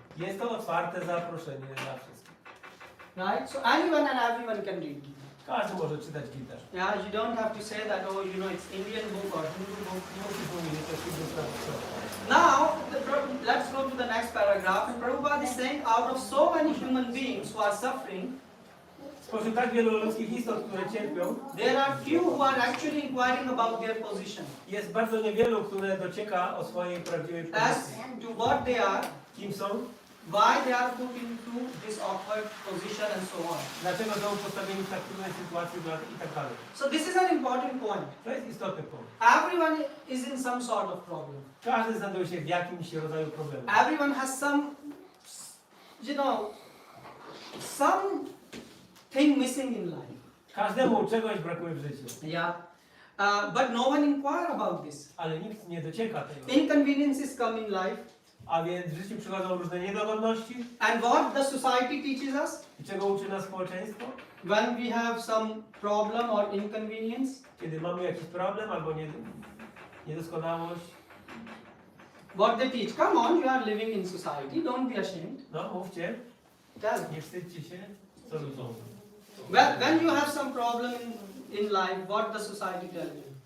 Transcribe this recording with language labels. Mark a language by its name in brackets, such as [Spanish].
[Polish] Jest to otwarte zaproszenie dla wszystkich. [English] right? So anyone and everyone can read Gita. [Polish] Każdy może czytać Gitę. [English] Yeah, you don't have to say that, oh, you know, it's Indian book or Hindu book. [Polish] Nie musisz mówić, że to jest hindustan. [English] Now, let's go to the next paragraph. And Prabhupada is saying, out of so many human beings who are suffering, [Polish] Spośród tak wielu ludzkich istot, które cierpią, [English] there are few who are actually inquiring about their position, [Polish] jest bardzo niewielu, które docieka o swojej prawdziwej [English] as [Polish] pozycji. [English] to what they are, [Polish] Kim są? [English] why they are put into this awkward position and so on. [Polish] Dlaczego są postawieni w tak trudnej sytuacji i tak dalej. [English] So this is an important point. [Polish] To jest istotny punkt. [English] Everyone is in some sort of problem. [Polish] Każdy znajduje się w jakimś rodzaju problemu. [English] Everyone has some, you know, something missing in life. [Polish] Każdemu czegoś brakuje w życiu. [English] Yeah. But no one inquire about this. [Polish] Ale nikt nie docieka tego. [English] Inconveniences come in life. [Polish] A więc w życiu przychodzą różne niedogodności. [English] And what the society teaches us? [Polish] I czego uczy nas społeczeństwo? [English] When we have some problem or inconvenience, [Polish] Kiedy mamy jakiś problem albo niedoskonałość. [English] what they teach, come on, you are living in society, don't be ashamed. [Polish] No, mówcie. [English] Tell. [Polish] Nie wstydźcie się. Co ludziom? [English] When you have some problem in life, what the society tell you?